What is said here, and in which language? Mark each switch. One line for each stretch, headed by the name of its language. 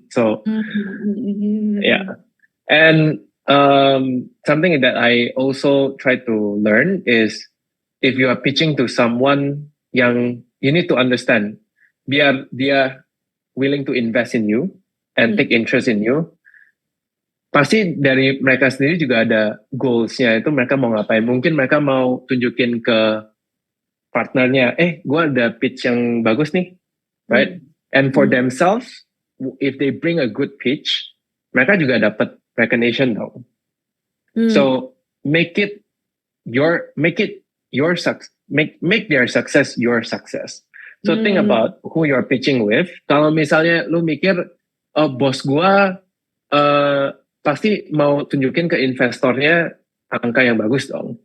English: So yeah, and something that I also try to learn is if you are pitching to someone yang you need to understand,
Indonesian: biar dia
English: willing to invest in you and take interest in you.
Indonesian: Pasti dari mereka sendiri juga ada goals-nya, itu mereka mau ngapain. Mungkin mereka mau tunjukin ke partnernya, gue ada pitch yang bagus nih, right?
English: And for themselves, if they bring a good pitch,
Indonesian: mereka juga dapat recognition dong.
English: So make their success your success. So think about who you're pitching with.
Indonesian: Kalau misalnya lu mikir, bos gue pasti mau tunjukin ke investornya angka yang bagus dong.